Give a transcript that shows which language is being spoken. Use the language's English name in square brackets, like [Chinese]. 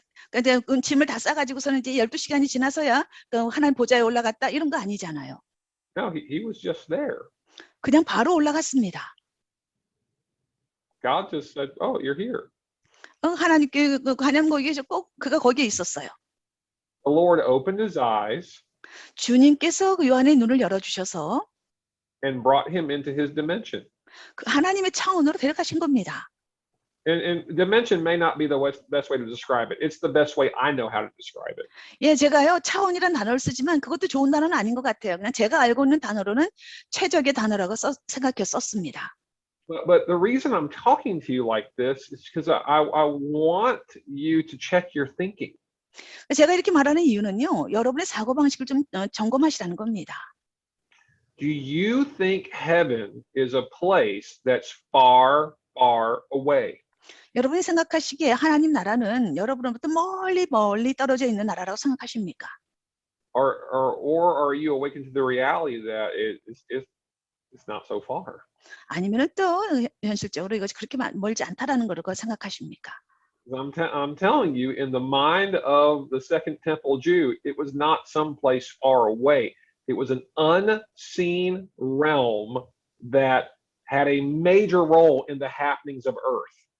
[Korean] 근데 짐을 다 싸가지고서는 이제 12시간이 지나서야 하나님 보좌에 올라갔다 이런 거 아니잖아요. [English] No, he was just there. [Korean] 그냥 바로 올라갔습니다. [English] God just said, "Oh, you're here." [Korean] 하나님께 하나님 거기에 꼭 그가 거기에 있었어요. [English] The Lord opened his eyes [Korean] 주님께서 그 요한의 눈을 열어주셔서 [English] and brought him into his dimension. [Korean] 그 하나님의 차원으로 데려가신 겁니다. [English] And dimension may not be the best way to describe it. It's the best way I know how to describe it. [Korean] 예, 제가요 차원이란 단어를 쓰지만 그것도 좋은 단어는 아닌 것 같아요. 그냥 제가 알고 있는 단어로는 최적의 단어라고 생각해 썼습니다. [English] But the reason I'm talking to you like this is because I want you to check your thinking. [Korean] 제가 이렇게 말하는 이유는요, 여러분의 사고방식을 좀 점검하시라는 겁니다. [English] Do you think heaven is a place that's far, far away? [Korean] 여러분이 생각하시기에 하나님 나라는 여러분으로부터 멀리 멀리 떨어져 있는 나라라고 생각하십니까? [English] Or are you awakened to the reality that it's not so far? [Korean] 아니면은 또 현실적으로 이것이 그렇게 멀지 않다라는 걸 생각하십니까? [English] I'm telling you, in the mind of the Second Temple Jew, it was not someplace far away. It was an unseen realm that had a major role in the happenings of earth.